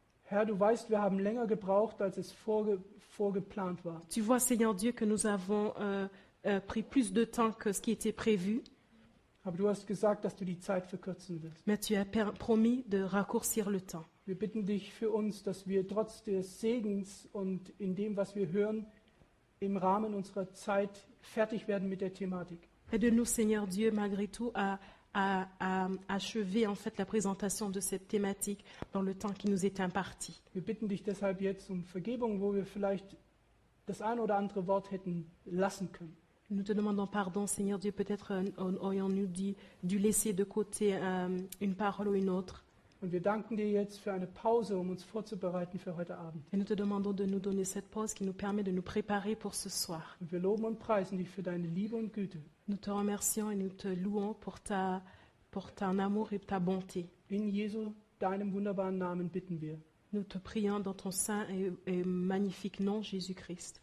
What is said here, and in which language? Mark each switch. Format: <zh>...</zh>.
<de>Herr, du weißt, wir haben länger gebraucht, als es vorgeplant war.</de> <fr>Tu vois, Seigneur Dieu, que nous avons pris plus de temps que ce qui était prévu,</fr> <de>Aber du hast gesagt, dass du die Zeit verkürzen willst.</de> <fr>mais tu as promis de raccourcir le temps.</fr> <de>Wir bitten dich für uns, dass wir trotz des Segens und in dem, was wir hören, im Rahmen unserer Zeit fertig werden mit der Thematik.</de> <fr>Aide-nous, Seigneur Dieu, malgré tout, à achever en fait la présentation de cette thématique dans le temps qui nous est imparti.</fr> <de>Wir bitten dich deshalb jetzt um Vergebung, wo wir vielleicht das ein oder andere Wort hätten lassen können.</de> <fr>Nous te demandons pardon, Seigneur Dieu, peut-être aurions-nous dû laisser de côté une parole ou une autre.</fr> <de>Und wir danken dir jetzt für eine Pause, um uns vorzubereiten für heute Abend.</de> <fr>Et nous te demandons de nous donner cette pause qui nous permet de nous préparer pour ce soir.</fr> <de>Und wir loben und preisen dich für deine Liebe und Güte.</de> <fr>Nous te remercions et nous te louons pour ton amour et ta bonté.</fr> <de>In Jesu, deinem wunderbaren Namen bitten wir.</de> <fr>Nous te prions dans ton saint et magnifique nom, Jésus-Christ.</fr>